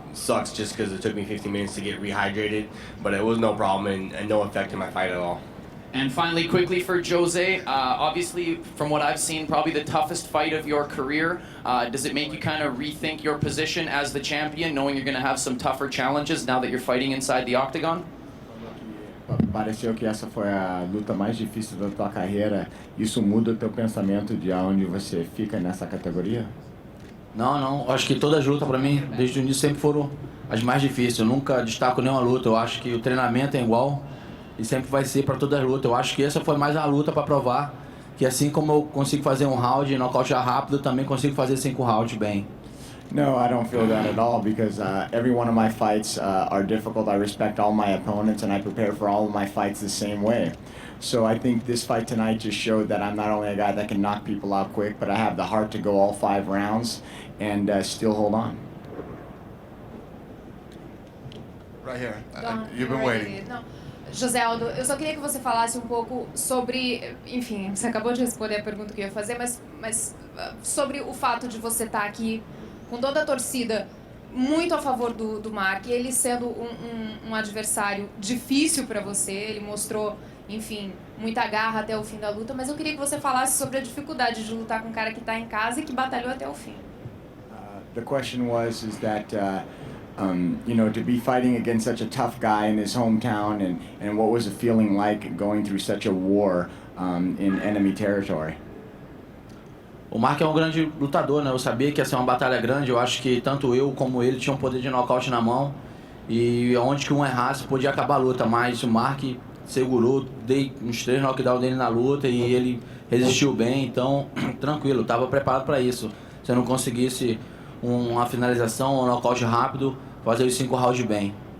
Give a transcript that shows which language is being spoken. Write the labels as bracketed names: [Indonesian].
[English] Sucks just because it took me 15 minutes to get rehydrated, but it was no problem and no effect in my fight at all. And finally, quickly for Jose, obviously, from what I've seen, probably the toughest fight of your career. Does it make you kind of rethink your position as the champion, knowing you're going to have some tougher challenges now that you're fighting inside the octagon? [Portuguese] Pareceu que essa foi a luta mais difícil da tua carreira. Isso muda o teu pensamento de aonde você fica nessa categoria? Não. Acho que todas as lutas para mim, desde o início, sempre foram as mais difíceis. Eu nunca destaco nenhuma luta. Eu acho que o treinamento é igual. E sempre vai ser para todas as lutas. Eu acho que essa foi mais a luta para provar que assim como eu consigo fazer um round e nocautear rápido, eu também consigo fazer 5 rounds bem. [English] No, I don't feel that at all because every one of my fights are difficult. I respect all my opponents and I prepare for all of my fights the same way. So I think this fight tonight just showed that I'm not only a guy that can knock people out quick, but I have the heart to go all 5 rounds and still hold on. Right here. Don't You've been worry. waiting. [Portuguese] Não. José Aldo, eu só queria que você falasse um pouco sobre, enfim, você acabou de responder a pergunta que eu ia fazer, mas sobre o fato de você estar aqui com toda a torcida muito a favor do Mark, ele sendo um adversário difícil para você, ele mostrou, enfim, muita garra até o fim da luta, mas eu queria que você falasse sobre a dificuldade de lutar com um cara que está em casa e que batalhou até o fim. [English] The question was is that you know, to be fighting against such a tough guy in his hometown, and what was it feeling like going through such a war in enemy territory? [Portuguese] O Mark é um grande lutador, né? Eu sabia que ia ser uma batalha grande. Eu acho que tanto eu como ele tinham um poder de nocaute na mão. E onde que um errasse podia acabar a luta. Mas o Mark segurou, dei uns 3 knockdowns dele na luta e ele resistiu bem. Então, tranquilo, estava preparado para isso. Se eu não conseguisse uma finalização, um nocaute rápido, fazer os 5 rounds bem.